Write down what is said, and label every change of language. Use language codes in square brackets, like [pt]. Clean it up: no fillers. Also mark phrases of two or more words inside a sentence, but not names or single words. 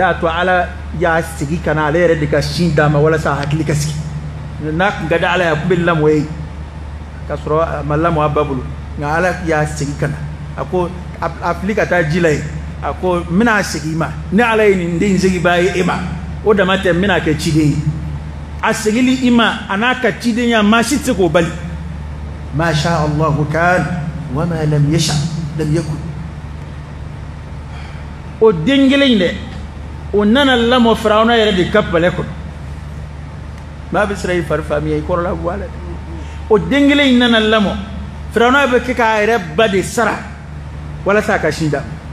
[bm] y'a to ala y'a sigi ka na ale yɛrɛ de ka sin d'a ma walasa a hakili ka sigi n'a kun ka di ala ye a kun bɛ lamɔ ye ka sɔrɔ a ma lamɔ a ba bolo nka ala y'a sigi ka na a ko a fili ka taa ji la yen a ko n bɛna segin i ma ni ala ye nin den seginbaa ye e ma o dama tɛ n bɛna kɛ ciden ye a segili i ma a n'a ka cidenya maa si tɛ se k'o bali [ar] ما شاء الله كان وما لم يشأ لم يكن [bm] o den kelen in dɛ o nana lamɔ Firawuna yɛrɛ de ka palɛ kɔnɔ maa bɛ siran i fari faamuya i kɔrɔla bɔ a la o den kelen in nana lamɔ Firawuna bɛ kɛ k'a yɛrɛ ba de sara walasa a ka sin d'a ma